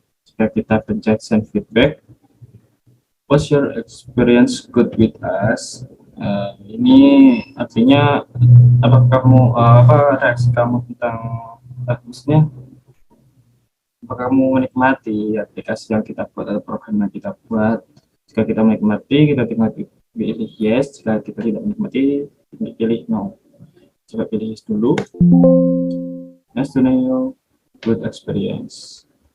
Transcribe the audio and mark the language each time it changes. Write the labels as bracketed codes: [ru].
[id] Jika kita pencet [en] send feedback, was your experience good with us? [id] Ini artinya apa reaksi kamu tentang maksudnya apakah kamu menikmati aplikasi yang kita buat atau program yang kita buat. Jika kita menikmati, kita pilih yes. Jika kita tidak menikmati, pilih no. Coba pilih yes dulu. [en] Nice to know good experience.